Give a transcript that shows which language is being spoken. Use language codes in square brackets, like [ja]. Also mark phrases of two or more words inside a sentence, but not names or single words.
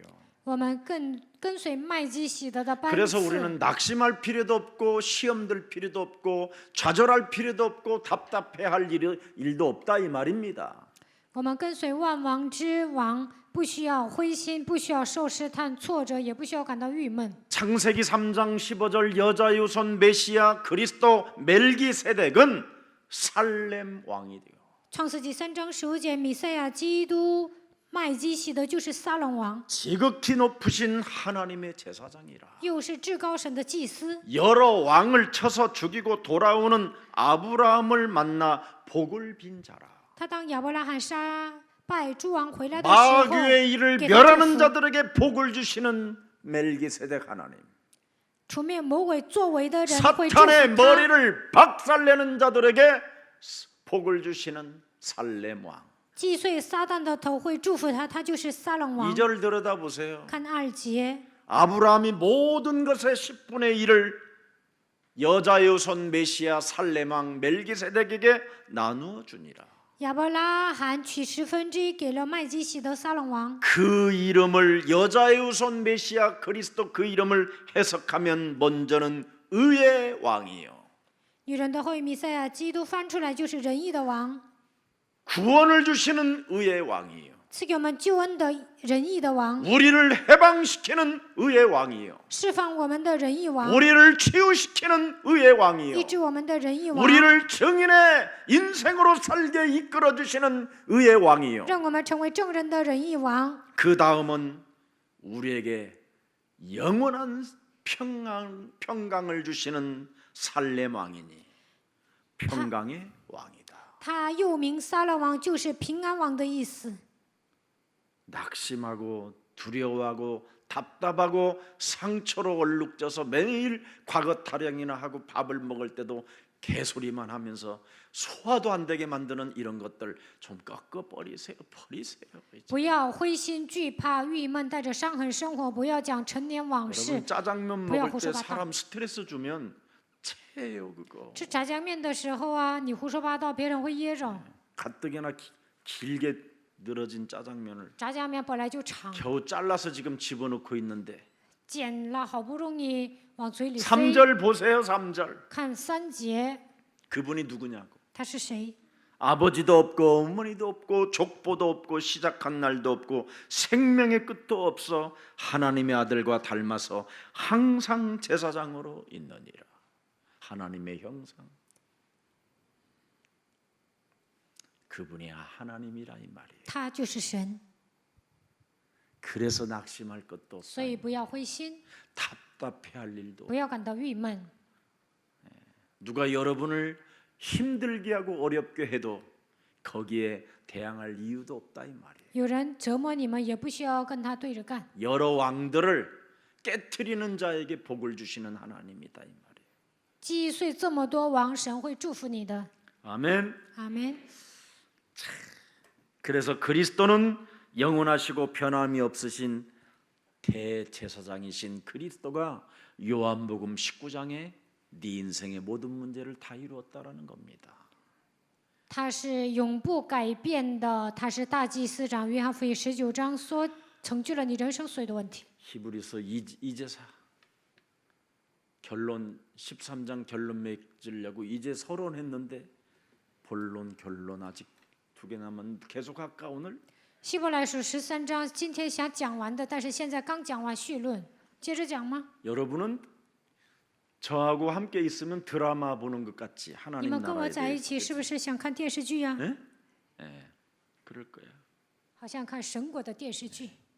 [zh] 我们跟随麦基洗德的班 [ko] 그래서 [zh] 次。 [ko] 우리는 낙심할 필요도 없고 시험들 필요도 없고 좌절할 필요도 없고 답답해할 일도 없다 이 말입니다. [zh] 我们跟随万王之王，不需要灰心，不需要受试探、挫折，也不需要感到郁闷。 [ko] 창세기 3장 15절 여자 유손 메시아 그리스도 멜기세덱은 살렘 왕이 되요. [zh] 创世纪3章15节，弥赛亚基督麦基洗德就是撒冷王， [ko] 지극히 높으신 하나님의 제사장이라. [zh] 又是至高神的祭司。 [ko] 여러 왕을 쳐서 죽이고 돌아오는 아브라함을 만나 복을 빈 자라. [zh] 他当亚伯拉罕杀败诸王回来的时候， [ko] 마귀의 일을 [zh] 给他祝 [ko] 멸하는 [zh] 福， [ko] 자들에게 복을 주시는 멜기세덱 하나님. [zh] 除灭魔鬼作为的人会祝福 [ko] 사탄의 [zh] 他。 [ko] 머리를 박살내는 자들에게 복을 주시는 살렘 왕. [zh] 击碎撒旦的头会祝福他，他就是撒冷王。 [ko] 2절 들여다보세요. [zh] 看2节， [ko] 아브라함이 모든 것의 10분의 1을 여자의 손 메시아 살렘 왕 멜기세덱에게 나누어 주니라. [zh] 亚伯拉罕取1/10给了麦基洗德撒冷王。 [ko] 그 이름을 여자의 손 메시아 그리스도 그 이름을 해석하면 먼저는 의의 왕이요. [zh] 女人的后裔弥赛亚基督翻出来就是仁义的王， [ko] 구원을 주시는 의의 왕이요. [zh] 赐给我们救恩的仁义的王， [ko] 우리를 해방시키는 의의 왕이요, [zh] 释放我们的仁义王， [ko] 우리를 치유시키는 의의 왕이요, [zh] 医治我们的仁义王， [ko] 우리를 증인의 인생으로 살게 이끌어 주시는 의의 왕이요. [zh] 让我们成为正人的仁义王。 [ko] 그 다음은 우리에게 영원한 평강을 주시는 살렘 왕이니 평강의 왕이다. [zh] 他又名撒勒王，就是平安王的意思。 [ko] 낙심하고 두려워하고 답답하고 상처로 얼룩져서 매일 과거 타령이나 하고 밥을 먹을 때도 개소리만 하면서 소화도 안 되게 만드는 이런 것들 좀 꺾어 버리세요. [zh] 不要灰心惧怕、郁闷，带着伤痕生活。不要讲陈年往事 [ko] 여러분 。 짜장면 뭐야, 먹을 때 호소바다. 사람 스트레스 주면 체요 그거. [zh] 吃炸酱面的时候啊，你胡说八道，别人会噎着。 [ko] 가뜩이나 길게 늘어진 짜장면을 [zh] 炸酱面本来就长， [ko] 겨우 잘라서 지금 집어넣고 있는데 [zh] 剪了好不容易往嘴里塞。 [ko] 3절 보세요. 3절. [zh] 看3节， [ko] 그분이 누구냐고. [zh] 他是谁？ [ko] 아버지도 없고 어머니도 없고 족보도 없고 시작한 날도 없고 생명의 끝도 없어 하나님의 아들과 닮아서 항상 제사장으로 있느니라. 하나님의 형상. 그분이 하나님이라 이 말이에요. [zh] 他就是神， [ko] 그래서 낙심할 것도 [zh] 所以 [ko] 없어요. [zh] 不要灰心， [ko] 답답해할 일도 [zh] 不要感到郁闷。 [ko] 누가 여러분을 힘들게 하고 어렵게 해도 거기에 대항할 이유도 없다 이 말이에요. [zh] 有人折磨你们，也不需要跟他对着干。 [ko] 여러 왕들을 깨트리는 자에게 복을 주시는 하나님이다 이 말이에요. [zh] 击碎这么多王，神会祝福你的。 [ko] 아멘. [zh] 阿门。 [ko] 그래서 그리스도는 영원하시고 변함이 없으신 대제사장이신 그리스도가 요한복음 19장에 네 인생의 모든 문제를 다 이루었다라는 겁니다. [zh] 他是永不改变的，他是大祭司长。约翰福音19章说，成就了你人生所有的问题。 [ko] 히브리서 이제사 결론 13장 결론 맺으려고 이제 서론했는데 본론 결론 아직 2개 남았는데 계속 할까 오늘? [zh] 希伯来书13章，今天想讲完的，但是现在刚讲完绪论，接着讲吗？ [ko] 여러분은 저하고 함께 있으면 드라마 보는 것 같지 [zh] 你 [ko] 하나님 [zh] 们跟我 [ko] 나라에 [zh] 在一 [ko] 대해서. [zh] 起，是不是想看电视剧呀、 [ko] 예? 예, 그럴 거야. [zh] 好像看神国的电视剧。